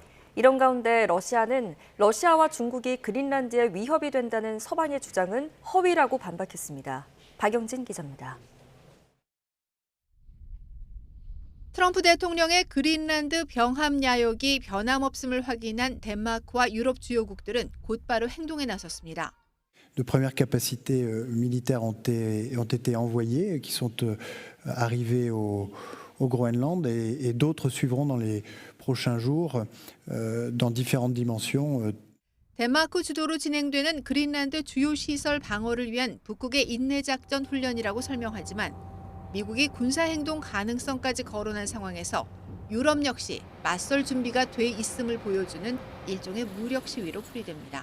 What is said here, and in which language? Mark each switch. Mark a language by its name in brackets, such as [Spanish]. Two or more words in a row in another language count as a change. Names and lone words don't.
[Korean] 이런 가운데 러시아는 러시아와 중국이 그린란드에 위협이 된다는 서방의 주장은 허위라고 반박했습니다. 박영진 기자입니다. 트럼프 대통령의 그린란드 병합 야욕이 변함없음을 확인한 덴마크와 유럽 주요국들은 곧바로 행동에 나섰습니다. [French] De premières capacités militaires ont été envoyées, qui sont arrivées au Groenland et d'autres suivront dans les prochains jours dans différentes dimensions. [Korean] 덴마크 주도로 진행되는 그린란드 주요 시설 방어를 위한 북극의 인내작전 훈련이라고 설명하지만 미국이 군사행동 가능성까지 거론한 상황에서 유럽 역시 맞설 준비가 돼 있음을 보여주는 일종의 무력 시위로 풀이됩니다.